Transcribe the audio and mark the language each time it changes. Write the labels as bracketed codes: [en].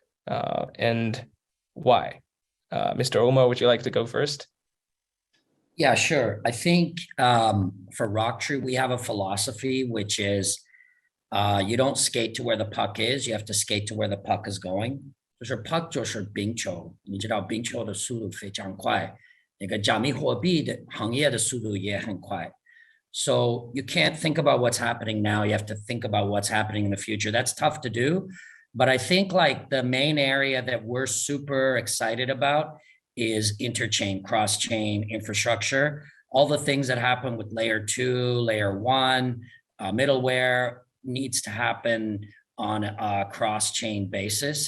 [en] And why? Mr. Omar, would you like to go first? Yeah, sure. I think for RockTree, we have a philosophy, which is you don't skate to where the puck is, you have to skate to where the puck is going. [zh] 就是 puck 就是冰球，你知道冰球的速度非常快，那个加密货币的行业的速度也很快。 [en] So you can't think about what's happening now. You have to think about what's happening in the future. That's tough to do. But I think like the main area that we're super excited about is interchain, cross-chain infrastructure, all the things that happen with layer 2, layer 1, middleware needs to happen on a cross-chain basis.